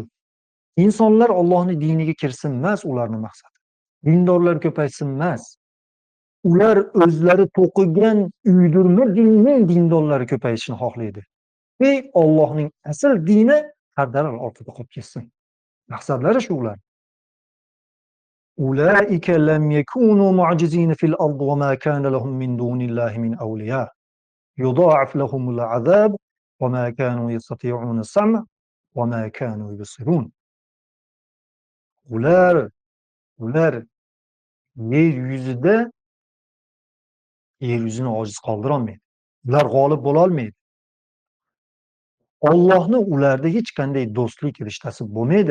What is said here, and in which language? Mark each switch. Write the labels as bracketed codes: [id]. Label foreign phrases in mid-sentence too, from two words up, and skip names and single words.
[uz] Insonlar Allohning diniga kirsin emas ularning maqsadi. Dindorlar ko'paysin emas. Ular o'zlari to'qigan uydirma dinning dindorlari ko'payishini xohlaydi. Allohning asl dini qardalar ortida qolib ketsin. Maqsadlari shu ular. [ar] أولئك لم يكونوا معجزين في الأرض وما كان لهم من دون الله من أولياء. يضاعف لهم العذاب وما كانوا يستطيعون السمع وما كانوا يبصرون. [uz] Ular yer yuzini ojiz qoldira olmaydi. Ular g'olib bo'la olmaydi. Allohni ularda hech qanday do'stlik rishtasi bo'lmaydi.